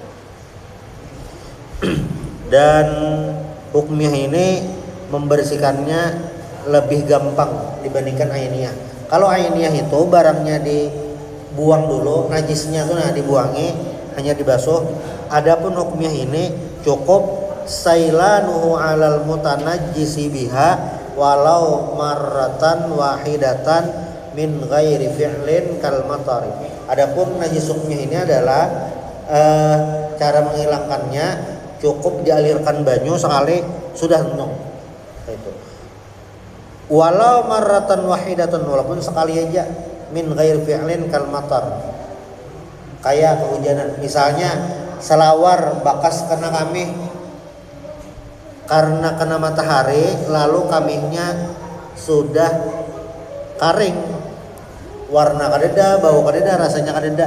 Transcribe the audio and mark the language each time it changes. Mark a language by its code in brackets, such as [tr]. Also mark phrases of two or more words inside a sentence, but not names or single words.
[id] Dan hukmiyah ini membersihkannya lebih gampang dibandingkan ainiyah. Kalau ainiyah itu barangnya dibuang dulu, najisnya tuh dibuangi, hanya dibasuh. Adapun hukmiyah ini cukup [ar] سيلانه على المتنجس بها ولو مرة واحدة من غير فعل كالمطر. [id] Adapun najis hukmiyah ini adalah cara menghilangkannya cukup dialirkan banyu sekali sudah penuh. Itu. [ar] ولو مرة واحدة, [id] walaupun sekali aja, [ar] من غير فعل كالمطر. [id] Kayak kehujanan. [bjn] Misalnya selawar bakas kena kamih karena kena matahari, lalu kamihnya sudah kering. Warna kadeda, bau kadeda, rasanya kadeda.